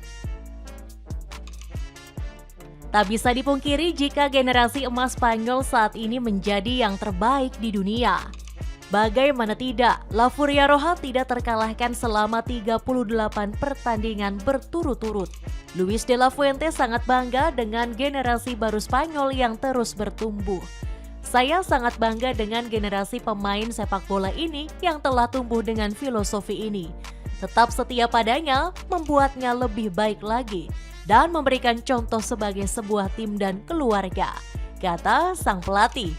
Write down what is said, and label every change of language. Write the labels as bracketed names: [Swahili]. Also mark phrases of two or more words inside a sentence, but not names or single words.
[Indonesian] Tak bisa dipungkiri jika generasi emas Spanyol saat ini menjadi yang terbaik di dunia. Bagaimana tidak, La Furia Roja tidak terkalahkan selama 38 pertandingan berturut-turut. Luis de la Fuente sangat bangga dengan generasi baru Spanyol yang terus bertumbuh. Saya sangat bangga dengan generasi pemain sepak bola ini yang telah tumbuh dengan filosofi ini. Tetap setia padanya, membuatnya lebih baik lagi, dan memberikan contoh sebagai sebuah tim dan keluarga, kata sang pelatih.